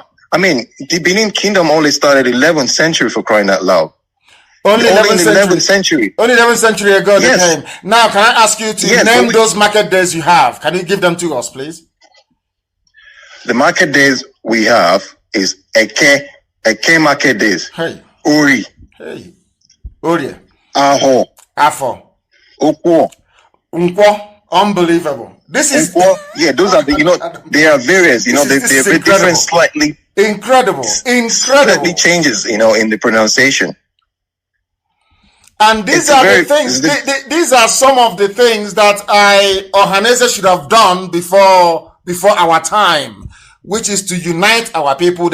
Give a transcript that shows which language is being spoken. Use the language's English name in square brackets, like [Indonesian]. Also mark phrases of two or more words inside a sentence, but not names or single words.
[English] I mean, the Benin Kingdom only started 11th century, for crying out loud. Only in the 11th century. Only 11th century ago Yes. they came. Now, can I ask you to name those market days you have? Can you give them to us, please? The market days we have is Eke market days. Hey. Ori. Hey. Ori. Aho. Afo. Okwo. Unkwo. Unbelievable. This is yeah, those are the they are various, they're different slightly. Incredible. Slightly changes, in the pronunciation. And these are the things, these are some of the things that Ohaneze should have done before our time, which is to unite our people.